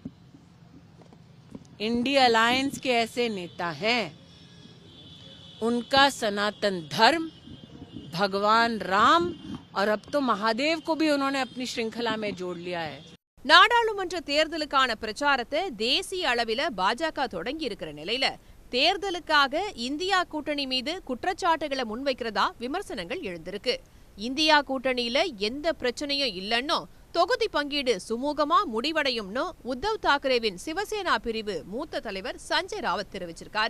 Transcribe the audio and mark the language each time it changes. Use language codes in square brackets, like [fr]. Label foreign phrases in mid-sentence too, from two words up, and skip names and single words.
[hi] इंडिया अलायंस के ऐसे नेता हैं उनका सनातन धर्म, भगवान राम और अब तो महादेव को भी उन्होंने अपनी श्रृंखला में जोड़ लिया है. [ta] நாடாளுமன்ற தேர்தலுக்கான பிரச்சாரத்தை தேசிய அளவில பாஜக தொடங்கி இருக்கிற நிலையில தேர்தலுக்காக இந்தியா கூட்டணி மீது குற்றச்சாட்டுகளை முன்வைக்கிறதா விமர்சனங்கள் எழுந்திருக்கு. இந்தியா கூட்டணியில எந்த பிரச்சனையும் இல்லைன்னோ, தொகுதி பங்கீடு சுமூகமா முடிவடையும்னு உத்தவ் தாக்கரேவின் சிவசேனா பிரிவு மூத்த தலைவர் சஞ்சய் ராவத் தெரிவிச்சிருக்காரு.